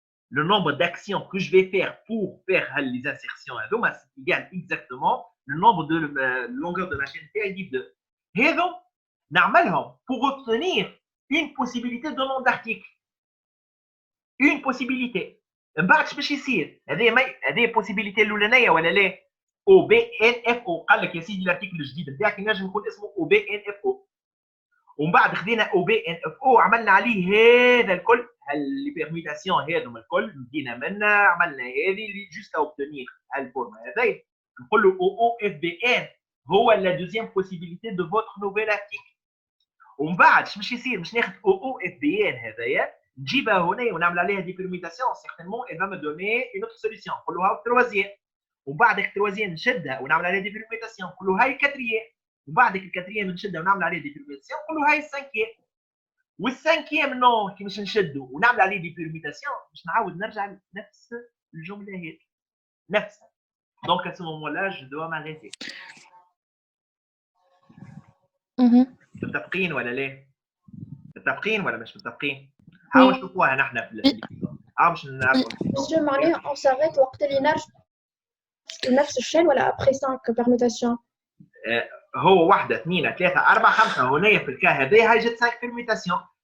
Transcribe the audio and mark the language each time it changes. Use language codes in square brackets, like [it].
[fr] Le nombre d'actions que je vais faire pour faire les insertions c'est égal exactement le nombre de longueur de ma chaîne [ar] نتاعي ديف 2. هذو نعملهم [fr] pour obtenir une possibilité de nom d'article. Une possibilité. [ar] من بعد اش باش يصير؟ هذه possibilité الاولانيه ولا لا؟ او بي ان اف او قال لك يا سيدي الارتيكل الجديد نتاعك ينجم يكون اسمه او بي ان اف او. ومن بعد خدينا او بي ان اف او عملنا عليه هذا الكل لي بيرميتاسيون هذوما الكل بدينا منا عملنا هذه اللي جوست اوبتونير الفورما هذايا نقول له او اف بي ان هو لا دوزيام بوسيبيليتي دو فوتر نوفيل ارتيكل. ومن بعد اش باش يصير؟ باش ناخذ او اف بي ان هذايا نجيبها هنا ونعمل عليها دي بيرميتاسيون سيغتينمون اي فا مي دوني اون اوتر سوليسيون نقول له هاو التروازيام وبعد التروازيام نشدها ونعمل عليها دي بيرميتاسيون نقول له هاي الكاتريام وبعد الكاتريام نشدها ونعمل عليه دي بيرميتاسيون نقول له هاي السانكيام والسانكيام نو كي باش نشدو ونعمل عليه دي بيرميتاسيون باش نعاود نرجع لنفس الجمله هذه نفسها. دونك [fr] à ce moment-là je dois m'arrêter. [ar] متفقين ولا لا؟ متفقين ولا مش متفقين؟ حاول نشوفوها نحن في الفيديو. باش نعرفوا. معناها [fr] on s'arrête [ar] وقت اللي نرجع لنفس الشيء ولا [fr] après 5 permutations؟ [ar] هو 1 2 3 4 5 هنايا في الكا هذا هاي جات 5 بيرميتاسيون.